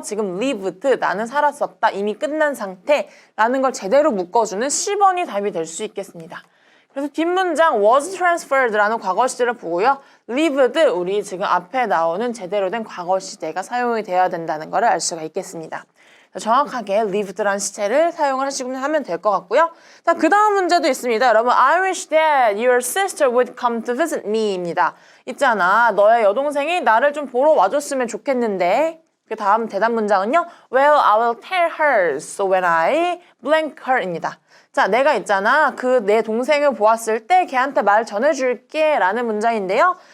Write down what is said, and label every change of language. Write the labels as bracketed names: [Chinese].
[Korean] 지금 lived, 나는 살았었다, 이미 끝난 상태라는 걸 제대로 묶어주는 C번이 답이 될 수 있겠습니다. 그래서 뒷문장 was transferred라는 과거 시제를 보고요. lived, 우리 지금 앞에 나오는 제대로 된 과거 시제가 사용이 되어야 된다는 것을 알 수가 있겠습니다. 정확하게 lived라는 시제를 사용을 하시면 될 것 같고요. 자, 그 다음 문제도 있습니다. 여러분, [English] I wish that your sister would come to visit me [Korean] 입니다. 있잖아, 너의 여동생이 나를 좀 보러 와줬으면 좋겠는데 그 다음 대답 문장은요. [English] Well, I will tell her so when I blank her [Korean] 입니다. 자, 내가 있잖아. 그 내 동생을 보았을 때 걔한테 말 전해줄게 라는 문장인데요.